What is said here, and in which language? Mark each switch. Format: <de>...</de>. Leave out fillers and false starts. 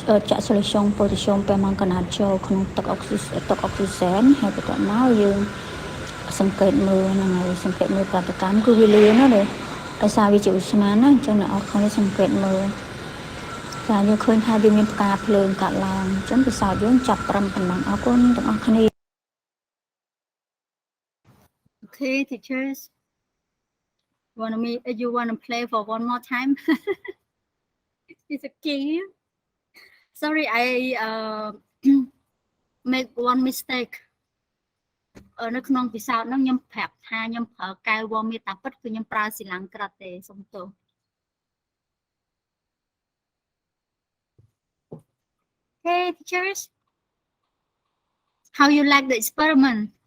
<km>ចាក់</km> <en>solution potassium permanganate</en> <km>ចូលក្នុងទឹកអុកស៊ីសែនហើយបន្ទាប់មកយើងសង្កេតមើលហ្នឹងហើយសង្កេតមើលប្រតិកម្មគឺវាលឿនណាស់ដោយសារវាជាឧស្ម័នណាអញ្ចឹងអ្នកអរគុណសង្កេតមើលចាយើងឃើញថាវាមានផ្កាភ្លើងកាត់ឡើងអញ្ចឹងពិសោធន៍យើងចាប់ត្រឹមប៉ុណ្ណឹងអរគុណទាំងអស់គ្នា</km> <en>Okay, teachers. You wanna play for one more time? It's a game. Sorry, I make one mistake.</en> <km>នៅក្នុងពិសោធន៍ហ្នឹងខ្ញុំប្រាប់ថាខ្ញុំប្រើកែវវមេតាពិតគឺខ្ញុំប្រើសិលាក្រឹតទេសុំទោស</km> <en>Hey teachers, how you like the experiment?</en>